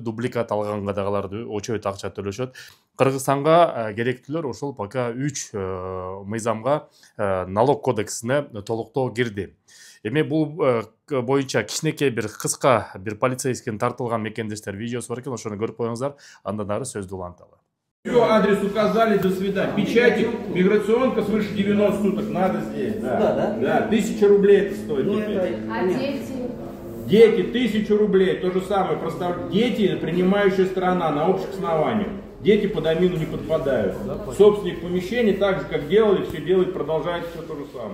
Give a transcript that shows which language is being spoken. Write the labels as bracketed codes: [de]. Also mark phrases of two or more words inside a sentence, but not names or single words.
[ky] Дубликат алганга дагы алар очойт акча төлөшөт. Кыргызстанга керектүүлөр ошол пока 3 мыйзамга налог кодексине толуктоо кирди. Эми бул боюнча кичинекей бир кыска бир полицейскин тартылган мекендештер видеосу бар экен, ошону көрүп коюңуздар, андан дагы сөздү уланталы. [ru] Все, адрес указали, до свидания. Печати, миграционка свыше 90 суток, надо здесь. Да, да? 1000 рублей это стоит. А дети? Дети, 1000 рублей, то же самое. Дети, принимающая сторона на общих основаниях. Дети под амину не подпадают. Собственник помещения, так же как делали, все делает, продолжает все то же самое.